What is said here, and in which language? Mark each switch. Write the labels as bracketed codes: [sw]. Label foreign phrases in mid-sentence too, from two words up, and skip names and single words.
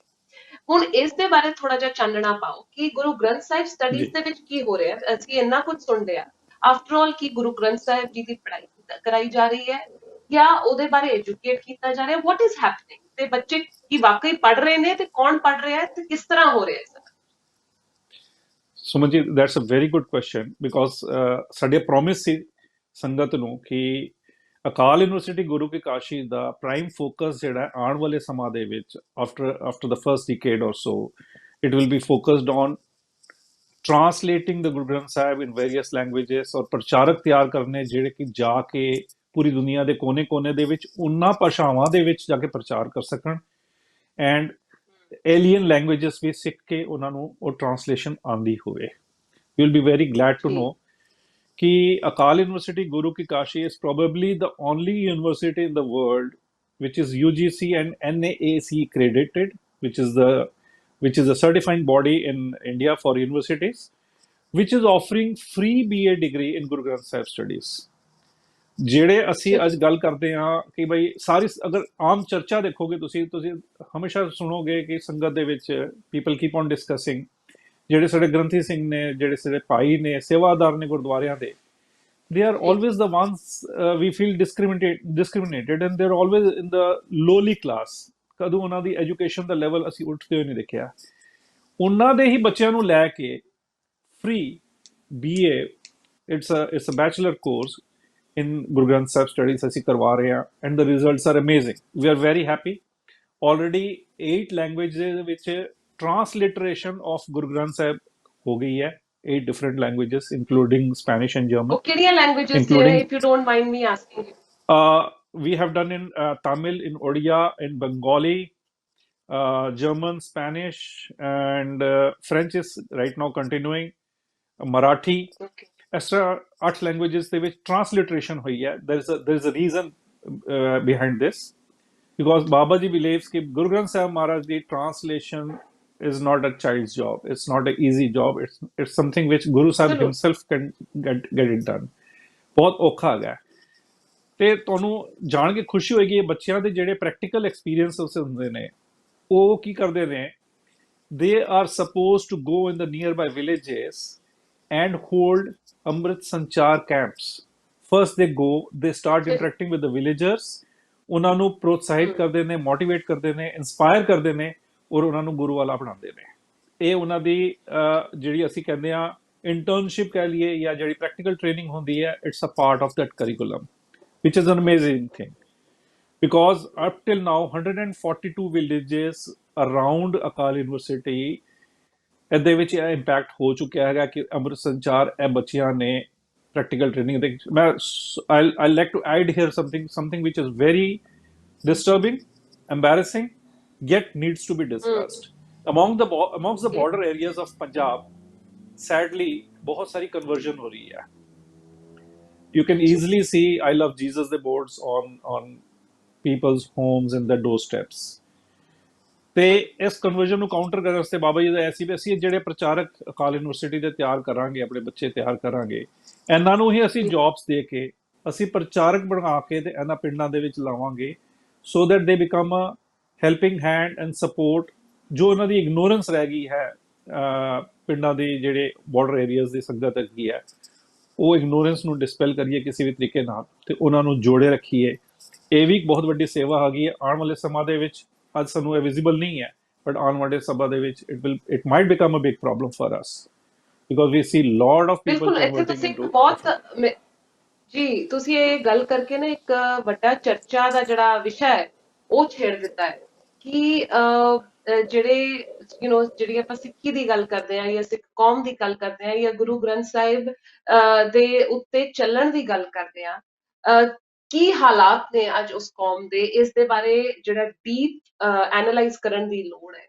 [pa] ਹੁਣ ਇਸ ਦੇ ਬਾਰੇ ਥੋੜਾ ਜਿਹਾ ਚਾਨਣਾ ਪਾਓ ਕਿ ਗੁਰੂ ਗ੍ਰੰਥ ਸਾਹਿਬ ਸਟੱਡੀਜ਼ ਦੇ ਵਿੱਚ ਕੀ ਹੋ ਰਿਹਾ। ਅਸੀਂ ਇੰਨਾ ਕੁਝ ਸੁਣਦੇ ਆ, [en] after all [pa] ਕੀ ਗੁਰੂ ਗ੍ਰੰਥ ਸਾਹਿਬ ਜੀ ਦੀ ਪੜ੍ਹਾਈ ਕਰਾਈ ਜਾ ਰਹੀ ਹੈ ਜਾਂ ਉਹਦੇ ਬਾਰੇ ਐਜੂਕੇਟ ਕੀਤਾ ਜਾ ਰਿਹਾ, [en] what is happening, [pa] ਤੇ ਬੱਚੇ ਕੀ ਵਾਕਈ ਪੜ੍ਹ ਰਹੇ ਨੇ, ਤੇ ਕੌਣ ਪੜ੍ਹ ਰਿਹਾ ਹੈ, ਤੇ ਕਿਸ ਤਰ੍ਹਾਂ ਹੋ ਰਿਹਾ ਹੈ। ਸੁਮਨ ਜੀ, [en] that's a very good question, because [pa] ਸਾਡੇ ਪ੍ਰੋਮਿਸ ਸੀ ਸੰਗਤ ਨੂੰ ਕਿ ਅਕਾਲ ਯੂਨੀਵਰਸਿਟੀ ਗੁਰੂ ਕੀ ਕਾਸ਼ੀ ਦਾ [en] prime focus [pa] ਜਿਹੜਾ ਹੈ ਆਉਣ ਵਾਲੇ ਸਮਾਂ ਦੇ ਵਿੱਚ [en] after the first decade or so it will be focused on translating the Guru Granth Sahib in various languages [pa] ਔਰ ਪ੍ਰਚਾਰਕ ਤਿਆਰ ਕਰਨੇ ਜਿਹੜੇ ਕਿ ਜਾ ਕੇ ਪੂਰੀ ਦੁਨੀਆ ਦੇ ਕੋਨੇ-ਕੋਨੇ ਦੇ ਵਿੱਚ ਉਹਨਾਂ ਭਾਸ਼ਾਵਾਂ ਦੇ ਵਿੱਚ ਜਾ ਕੇ ਪ੍ਰਚਾਰ ਕਰ ਸਕਣ [en] and alien languages [pa] ਵੀ ਸਿੱਖ ਕੇ ਉਹਨਾਂ ਨੂੰ ਉਹ ਟਰਾਂਸਲੇਸ਼ਨ ਆਉਂਦੀ ਹੋਵੇ। [en] You will be very glad to [pa] ਜੀ [en] ਨੋ कि Akal University Guru Ki Kashi is probably the only university in the world which is UGC and NAAC accredited, which is a certifying body in India for universities, which is offering free BA degree in Guru Granth Sahib studies. [pa] ਜਿਹੜੇ ਅਸੀਂ ਅੱਜ ਗੱਲ ਕਰਦੇ ਹਾਂ ਕਿ ਬਈ ਸਾਰੀ ਅਗਰ ਆਮ ਚਰਚਾ ਦੇਖੋਗੇ ਤੁਸੀਂ ਹਮੇਸ਼ਾ ਸੁਣੋਗੇ ਕਿ ਸੰਗਤ ਦੇ ਵਿੱਚ [en] people keep on discussing [pa] ਜਿਹੜੇ ਸਾਡੇ ਗ੍ਰੰਥੀ ਸਿੰਘ ਨੇ ਜਿਹੜੇ ਸਾਡੇ ਭਾਈ ਨੇ ਸੇਵਾਦਾਰ ਨੇ ਗੁਰਦੁਆਰਿਆਂ ਦੇ [en] they are always the ones we feel discriminated and they're always in the lowly class [pa] ਕਦੋਂ ਉਹਨਾਂ ਦੀ ਐਜੂਕੇਸ਼ਨ ਦਾ ਲੈਵਲ ਅਸੀਂ ਉੱਠਦੇ ਹੋਏ ਨਹੀਂ ਦੇਖਿਆ। ਉਹਨਾਂ ਦੇ ਹੀ ਬੱਚਿਆਂ ਨੂੰ ਲੈ ਕੇ [en] free BA it's a bachelor course in Guru Granth Sahib studies [pa] ਅਸੀਂ ਕਰਵਾ ਰਹੇ ਹਾਂ [en] and the results are amazing. We are very happy. Already 8 languages [pa] ਦੇ ਵਿੱਚ [en] transliteration of Guru Granth Sahib [pa] ਹੋ ਗਈ ਹੈ [en] 8 different languages including Spanish and German [pa] ਉਹ ਕਿਹੜੀਆਂ ਲੈਂਗੁਏਜਸ ਨੇ [en] including If you don't mind me asking? we have done in Tamil, in Odia, in Bengali, German, Spanish and French is right now continuing, Marathi [pa] ਓਕੇ ਇਸ ਤਰ੍ਹਾਂ 8 ਲੈਂਗੁਏਜਸ ਦੇ ਵਿੱਚ ਟਰਾਂਸਲਿਟਰੇਸ਼ਨ ਹੋਈ ਹੈ। [en] there is a reason behind this because Baba Ji believes कि Guru Granth Sahib Maharaj the translation is not a child's job. It's not an easy job. It's something which Guru Sahib [pa] ਚਲੋ [en] himself can get it done. [pa] ਬਹੁਤ ਔਖਾ ਹੈਗਾ ਤੇ ਤੁਹਾਨੂੰ ਜਾਣ ਕੇ ਖੁਸ਼ੀ ਹੋਏਗੀ ਇਹ ਬੱਚਿਆਂ ਦੇ ਜਿਹੜੇ [en] practical experiences [pa] ਹੁੰਦੇ ਨੇ ਉਹ ਕੀ ਕਰਦੇ ਨੇ [en] they are supposed to go in the nearby villages and hold Amrit Sanchar camps. First they go, they start interacting with the villagers, [pa] ਉਹਨਾਂ ਨੂੰ ਪ੍ਰੋਤਸਾਹਿਤ ਕਰਦੇ ਨੇ, ਮੋਟੀਵੇਟ ਕਰਦੇ ਨੇ, ਇਨਸਪਾਇਰ ਕਰਦੇ ਨੇ ਔਰ ਉਹਨਾਂ ਨੂੰ ਗੁਰੂ ਵਾਲਾ ਬਣਾਉਂਦੇ ਨੇ। ਇਹ ਉਹਨਾਂ ਦੀ ਜਿਹੜੀ ਅਸੀਂ ਕਹਿੰਦੇ ਆ ਇੰਟਰਨਸ਼ਿਪ ਕਹਿ ਲਈਏ ਜਾਂ ਜਿਹੜੀ [en] practical training [pa] ਹੁੰਦੀ ਹੈ [en] it's a part of that curriculum which is an amazing thing because up till now 142 villages around Akal University [pa] ਇਹਦੇ ਵਿੱਚ ਇਹ ਇੰਪੈਕਟ ਹੋ ਚੁੱਕਿਆ ਹੈਗਾ ਕਿ ਅੰਮ੍ਰਿਤ ਸੰਚਾਰ ਇਹ ਬੱਚਿਆਂ ਨੇ [en] practical training [pa] ਦੇ ਮੈਂ [en] I like to add here something which is very disturbing, embarrassing, yet needs to be discussed. Amongst the border areas of Punjab, sadly [hi] बहुत सारी conversion हो रही है। [en] You can easily see I love Jesus the boards on people's homes and their doorsteps. [pa] ਤੇ ਇਸ ਕਨਵਰਜਨ ਨੂੰ ਕਾਊਂਟਰ ਕਰਨ ਵਾਸਤੇ ਬਾਬਾ ਜੀ ਦਾ ਐਸੀ ਵੀ ਅਸੀਂ ਜਿਹੜੇ ਪ੍ਰਚਾਰਕ ਅਕਾਲ ਯੂਨੀਵਰਸਿਟੀ ਦੇ ਤਿਆਰ ਕਰਾਂਗੇ ਆਪਣੇ ਬੱਚੇ ਤਿਆਰ ਕਰਾਂਗੇ ਇਹਨਾਂ ਨੂੰ ਹੀ ਅਸੀਂ ਜੌਬਸ ਦੇ ਕੇ ਅਸੀਂ ਪ੍ਰਚਾਰਕ ਬਣਾ ਕੇ ਤੇ ਇਹਨਾਂ ਪਿੰਡਾਂ ਦੇ ਵਿੱਚ ਲਾਵਾਂਗੇ [en] so that they become a helping hand and support [pa] ਜੋ ਉਹਨਾਂ ਦੀ ਇਗਨੋਰੈਂਸ ਰਹਿ ਗਈ ਹੈ ਪਿੰਡਾਂ ਦੇ ਜਿਹੜੇ [en] border areas [pa] ਦੀ ਸੰਗਤ ਹੈਗੀ ਹੈ ਉਹ ਇਗਨੋਰੈਂਸ ਨੂੰ ਡਿਸਪੈਲ ਕਰੀਏ ਕਿਸੇ ਵੀ ਤਰੀਕੇ ਨਾਲ ਤੇ ਉਹਨਾਂ ਨੂੰ ਜੋੜੇ ਰੱਖੀਏ। ਇਹ ਵੀ ਇੱਕ ਬਹੁਤ ਵੱਡੀ ਸੇਵਾ ਹੈਗੀ ਹੈ ਆਉਣ ਵਾਲੇ ਸਮਾਂ ਦੇ ਵਿੱਚ। ਅੱਜ ਸਾਨੂੰ ਇਹ ਵਿਜ਼ੀਬਲ ਨਹੀਂ ਹੈ ਬਟ ਆਉਣ ਵਾਲੇ ਸਮਾਂ ਦੇ ਵਿੱਚ [en] it might become a big problem for us because we see lot of people [pa] ਬਿਲਕੁਲ ਇੱਥੇ [en] converting [pa] ਤੁਸੀਂ ਇੱਕ [en] into [pa] ਬਹੁਤ ਜੀ ਤੁਸੀਂ ਇਹ ਗੱਲ ਕਰਕੇ ਨਾ ਇੱਕ ਵੱਡਾ ਚਰਚਾ ਦਾ ਜਿਹੜਾ ਵਿਸ਼ਾ ਹੈ ਉਹ ਛੇੜ ਦਿੱਤਾ ਹੈ ਕਿ ਜਿਹੜੇ ਜਿਹੜੀ ਆਪਾਂ ਸਿੱਖੀ ਦੀ ਗੱਲ ਕਰਦੇ ਹਾਂ ਜਾਂ ਸਿੱਖ ਕੌਮ ਦੀ ਗੱਲ ਕਰਦੇ ਹਾਂ ਜਾਂ ਗੁਰੂ ਗ੍ਰੰਥ ਸਾਹਿਬ ਦੇ ਉੱਤੇ ਚੱਲਣ ਦੀ ਗੱਲ ਕਰਦੇ ਹਾਂ ਕੀ ਹਾਲਾਤ ਨੇ ਅੱਜ ਉਸ ਕੌਮ ਦੇ ਇਸ ਦੇ ਬਾਰੇ ਜਿਹੜਾ [en] deep analyze [pa] ਕਰਨ ਦੀ ਲੋੜ ਹੈ।